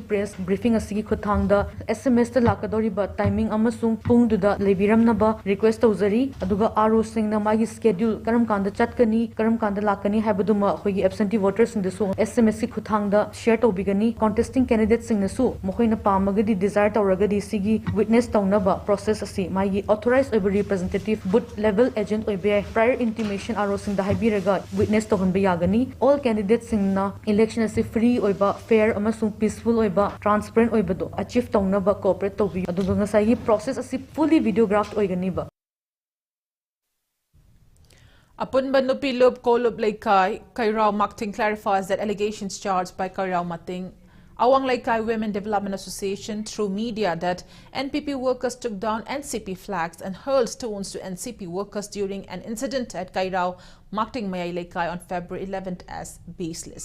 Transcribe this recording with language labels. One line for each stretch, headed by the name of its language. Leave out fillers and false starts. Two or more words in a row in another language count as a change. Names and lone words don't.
English: press briefing
Manipuri: asi Kuthangda SMS ta lakadoriba timing amasung pungduda lebiramnaba request tawzari aduga aro singna magi schedule karam kanda chatkani karam kanda lakani habaduma khoigi
English: absentee voters
Manipuri: singdasu SMS ki kuthangda share tobigani
English: contesting candidates
Manipuri: singnasu mohoina pamagadi desire tawragadi sigi witness tawnaba process asi magi authorized oiba representative
English: booth level agent
Manipuri: oibe
English: prior intimation
Manipuri: aro singda haibiraga witness tawhanba yagani
English: all candidates
Manipuri: singna election asi free oiba fair amasung peaceful oiba transparent oiba achieve tawnaba cooperate tobi aduga ngasai process asi
English: fully videographed
Manipuri: oiganiba.
English: Apun Banupi Lub Kolub Laikai, Kairao Makting clarifies that allegations charged by Kairao Mating Awang Laikai Women Development Association through media that NPP workers took down NCP flags and hurled stones to NCP workers during an incident at Kairao Makting Mayai Laikai on February 11th as baseless.